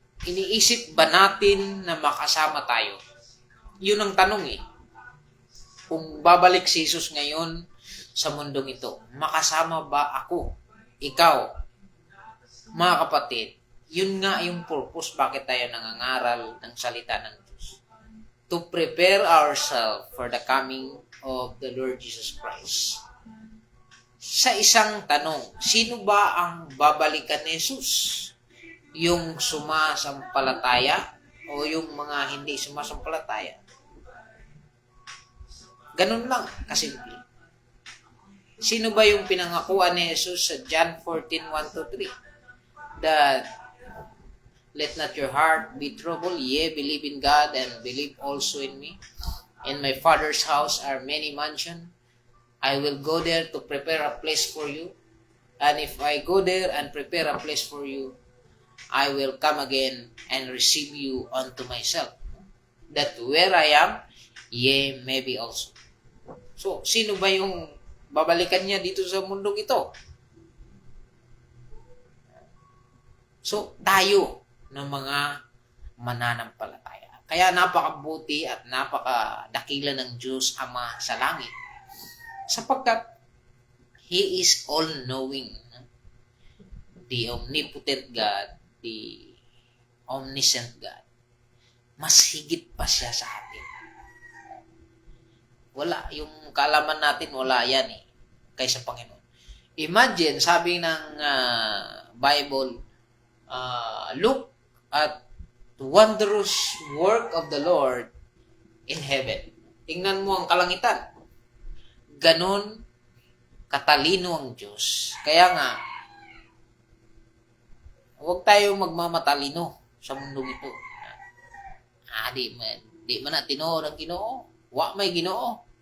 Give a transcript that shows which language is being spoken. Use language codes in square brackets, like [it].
[tl] Iniisip ba natin na makasama tayo? Yun ang tanong eh. Kung babalik si Jesus ngayon sa mundong ito, makasama ba ako? Ikaw? Mga kapatid, yun nga yung purpose bakit tayo nangangaral ng salita ng Diyos. [en] To prepare ourselves for the coming of the Lord Jesus Christ. [tl] Sa isang tanong, sino ba ang babalikan ni Jesus? Yung sumasampalataya o yung mga hindi sumasampalataya? Ganun lang, kasimple. Sino ba yung pinangakuan ni Jesus sa John 14:1-3? [en] That let not your heart be troubled, ye believe in God and believe also in me. In my Father's house are many mansions. I will go there to prepare a place for you. And if I go there and prepare a place for you, I will come again and receive you unto myself, that where I am, ye may be also. [tl] So, sino ba yung babalikan niya dito sa mundong ito? So, tayo ng mga mananampalataya. Kaya napakabuti at napakadakila ng Diyos Ama sa langit. Sapagkat [en] He is all-knowing. The omnipotent God, the omniscient God. [tl] Mas higit pa siya sa atin. Wala, yung kaalaman natin, wala yan eh, kaysa Panginoon. [en] Imagine, [tl] sabi ng [en] Bible, look at the wondrous work of the Lord in heaven. [tl] Tingnan mo ang kalangitan. Ganon katalino ang Diyos. Kaya nga, huwag tayo magmamatalino sa mundong ito. [ceb] Di man na tinuod ang Ginoo. Wa may Ginoo.